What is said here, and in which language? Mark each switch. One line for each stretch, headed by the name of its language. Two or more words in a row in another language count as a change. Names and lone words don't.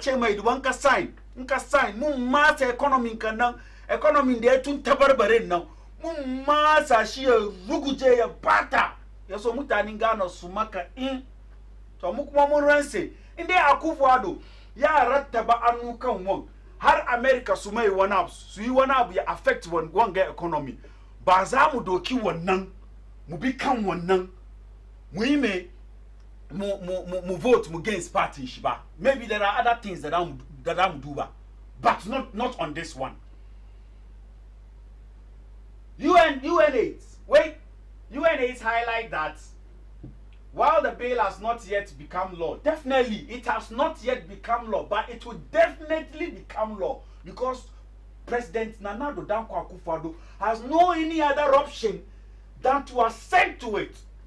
Hausa: ce mai duban ka sign, in ka sign mun masa economy kan nan, economy da ya tun tabarbare nan mun masa shi ya ruguje ya bata, ya so mutanen Ghana su maka in to mu kuma mun ranse inda Akufo-Addo ya rattaba annu kan wan har America su mai wani abu su yi wani abu ya affect wanga economy, ba za mu doki wannan mu bi kan wannan mu yi me mu vote mu against party shi ba.
English: Maybe there are other things that I'm do ba, but not on this one. UNAIDS highlight that while the bill has not yet become law, definitely it has not yet become law, but it will definitely become law because President Nana Addo Dankwa Akufo-Addo has no any other option than to assent to it.